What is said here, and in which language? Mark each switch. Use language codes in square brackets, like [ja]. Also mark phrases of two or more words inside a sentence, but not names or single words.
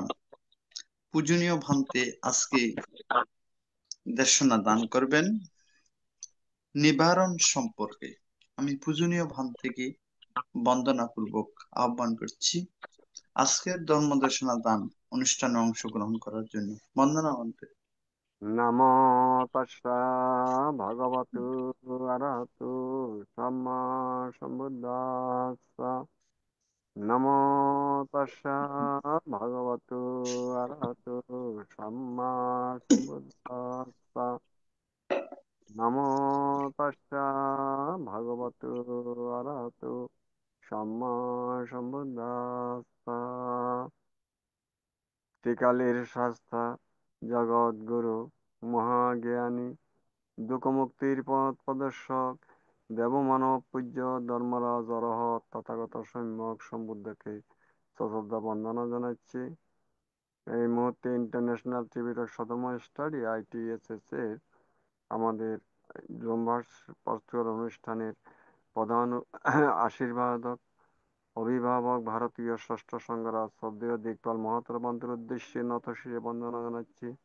[bn] পূজনীয় ভান্তে আজকে দেশনা দান করবেন নিবারণ সম্পর্কে। আমি পূজনীয় ভান্তেকে বন্দনাপূর্বক আহ্বান করছি আজকের ধর্মদেশনা দান অনুষ্ঠানে অংশগ্রহণ করার জন্য। বন্দনা ভান্তে। [pi] নমো তস্যা ভগবতু অরহতু সম্মা সম্বুদ্ধাস্সা। নমো তস্যা ভগবতু অরহতু সম্মা সম্বুদ্ধাস্সা। নমো তস্যা ভগবতু অরহতু সম্মা সম্বুদ্ধাস্সা। [bn] ত্রিকালের শাস্তা জগৎগুরু মহাজ্ঞানী দুঃখমুক্তির পথ প্রদর্শক দেবমানব পূজ্য ধর্মরাজ অরহত তথাগত সম্যক সম্বুদ্ধকে সশ্রদ্ধা বন্দনা জানাচ্ছি। এই মুহূর্তে [en] International Tripitaka Saddharma Study [bn] ITSS এর আমাদের ভার্চুয়াল অনুষ্ঠানের প্রধান আশীর্বাদক অভিভাবক ভারতীয় ষষ্ঠ সংঘরাজ শ্রদ্ধেয় দিকপাল মহাতর বান্তের উদ্দেশ্যে নতশিরে বন্দনা জানাচ্ছি।